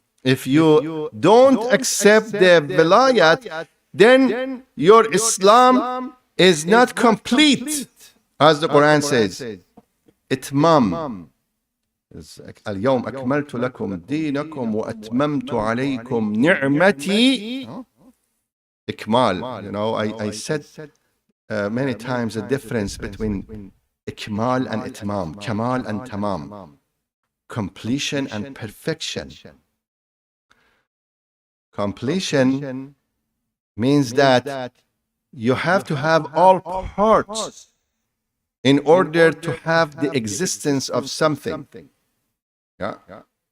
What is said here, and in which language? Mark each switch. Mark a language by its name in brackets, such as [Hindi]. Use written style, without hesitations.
[English] If you don't accept the wilayat, then your Islam is not complete. As the Quran says, itmam. [Arabic] اليوم أكملت لكم دينكم وأتممت عليكم نعمتي. Ikmal. [English] I said many times the difference between ikmal and itmam, kamal and tamam, completion and perfection. Completion means that you have to have all parts in order to have the existence of something. Yeah.